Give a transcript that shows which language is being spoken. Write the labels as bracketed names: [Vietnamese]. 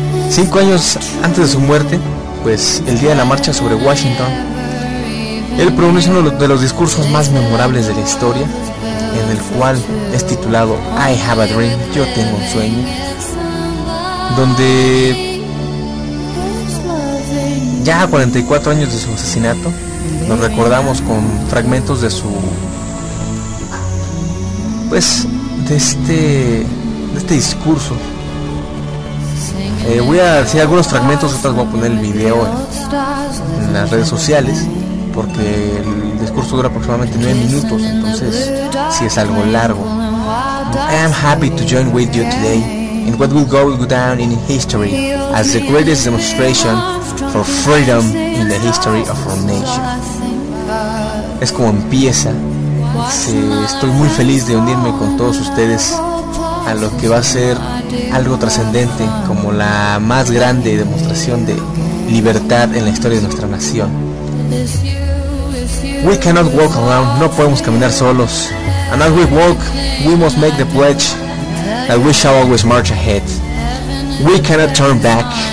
[Spanish] 5 años antes de su muerte, pues el día de la marcha sobre Washington, él pronuncia uno de los discursos más memorables de la historia, en el cual es titulado I Have a Dream, Yo Tengo un Sueño, donde ya a 44 años de su asesinato, lo recordamos con fragmentos de su, pues, de este discurso. Voy a decir algunos fragmentos, otras voy a poner el video en las redes sociales, porque el discurso dura aproximadamente 9 minutos, entonces sí es algo largo. [English] I am happy to join with you today in what will go down in history as the greatest demonstration for freedom in the history of our nation. [Spanish] Es como empieza. Sí, estoy muy feliz de unirme con todos ustedes a lo que va a ser algo trascendente, como la más grande demostración de libertad en la historia de nuestra nación. [English] We cannot walk alone, [Spanish] no podemos caminar solos. [English] And as we walk, we must make the pledge that we shall always march ahead. We cannot turn back.